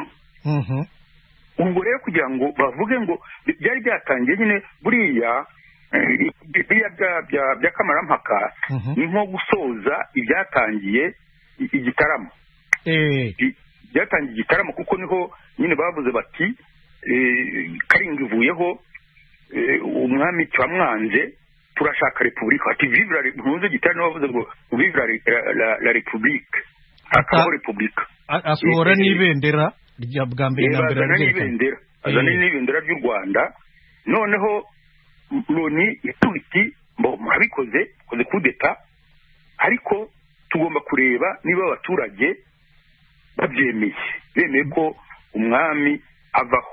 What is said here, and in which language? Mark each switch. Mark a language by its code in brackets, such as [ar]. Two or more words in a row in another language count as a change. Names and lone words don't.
[rw] Ubwo rero kugira ngo bavuge ngo byari byatangiye nyine buriya bya kamarampaka ni nko gusoza ibyatangiye igitaramo. Byatangiye igitaramo kuko niho nyine bavuze bati Karinga ivuyeho umwami twamwanze turashaka repubulika ati [fr] vive la repubulika [rw] igitaramo bavuze ngo [fr] vive la repubulika [rw] akaba repubulika asohora n'ibendera rya bwa mbere na mbere azana n'ibendera ry'u Rwanda noneho Loni ituti murabikoze koze kudeta ariko tugomba kureba niba abaturage bemeye ko umwami avaho.